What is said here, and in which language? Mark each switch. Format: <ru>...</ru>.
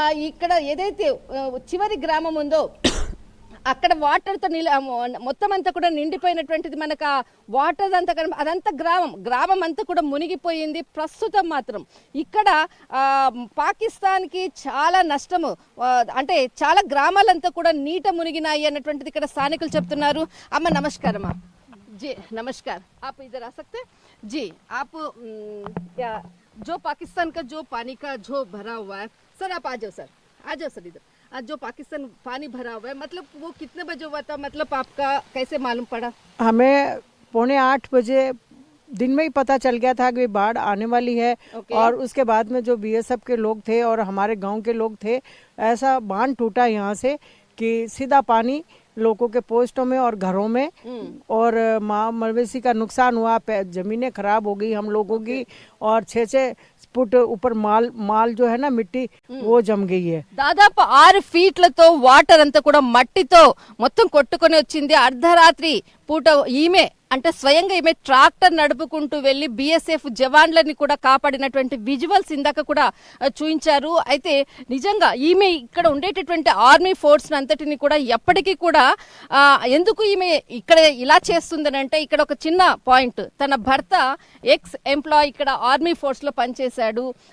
<te>ఇక్కడ ఏదైతే చివరి గ్రామం ఉందో అక్కడ వాటర్ తో మొత్తం అంతా కూడా నిండిపోయినటువంటిది. మనకు ఆ వాటర్ అంతా అదంతా గ్రామం అంతా కూడా మునిగిపోయింది. ప్రస్తుతం మాత్రం ఇక్కడ పాకిస్తాన్ కి చాలా నష్టము, అంటే చాలా గ్రామాలంతా కూడా నీట మునిగినాయి అన్నటువంటిది ఇక్కడ స్థానికులు చెప్తున్నారు. అమ్మ నమస్కారం.</te> <hi>जी नमस्कार, आप इधर आ सकते हैं जी। आप जो पाकिस्तान का जो पानी का जो भरा हुआ है सर, आप आ जाओ सर इधर। आज जो पाकिस्तान पानी भरा हुआ है, मतलब वो कितने बजे हुआ था, मतलब आपका कैसे मालूम पड़ा? हमें 7:45 बजे दिन में ही पता चल गया था कि बाढ़ आने वाली है। और उसके बाद में जो बीएसएफ के लोग थे और हमारे गांव के लोग थे, ऐसा बांध टूटा यहाँ से कि सीधा पानी लोगों के पोस्टों में और घरों में, और मवेशी का नुकसान हुआ, जमीनें खराब हो गई हम लोगों की, और 6 फुट ऊपर माल जो है ना मिट्टी वो जम गई है.</hi> <te>దాదాపు 6 ఫీట్లతో వాటర్ అంతా కూడా మట్టితో మొత్తం కొట్టుకొని వచ్చింది. అర్ధరాత్రి పూట ఈమె అంటే స్వయంగా ఈమె ట్రాక్టర్ నడుపుకుంటూ వెళ్లి బిఎస్ఎఫ్ జవాన్లని కూడా కాపాడినటువంటి విజువల్స్ ఇందాక కూడా చూపించారు. అయితే నిజంగా ఈమె ఇక్కడ ఉండేటటువంటి ఆర్మీ ఫోర్స్ అంతటిని కూడా ఎప్పటికీ కూడా ఎందుకు ఈమె ఇక్కడ ఇలా చేస్తుందని అంటే, ఇక్కడ ఒక చిన్న పాయింట్, తన భర్త ఎక్స్ ఎంప్లాయ్ ఇక్కడ ఆర్మీ ఫోర్స్ లో పనిచేశాడు.</te>